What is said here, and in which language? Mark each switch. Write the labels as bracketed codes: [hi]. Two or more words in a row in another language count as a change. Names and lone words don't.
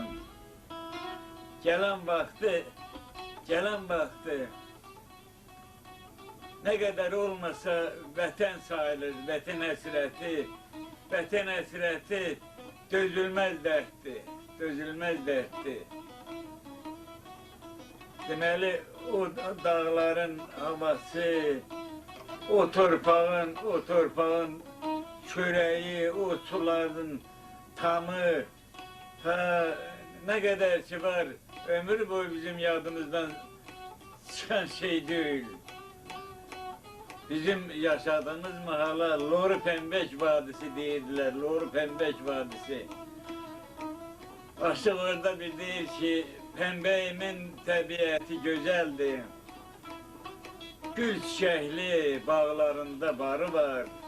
[az] Gələn vaxtı [tr] ne kadar [az] olmasa vətən sayılır, vətən həsrəti dözülməz dərddir. Deməli, o dağların havası, o torpağın çöreği, o suların tamı, [tr] ne kadar ki var, [az] ömür boyu bizim yadımızdan [tr] çıkan şey değil. [az] Bizim yaşadığımız mahala Loru Pembek Vadisi deyirdiler, Loru Pembek Vadisi. Aşık orada bir deyir ki, Pembeğimin təbiəti gözəldir. Gül çiçəkli bağlarında barı var.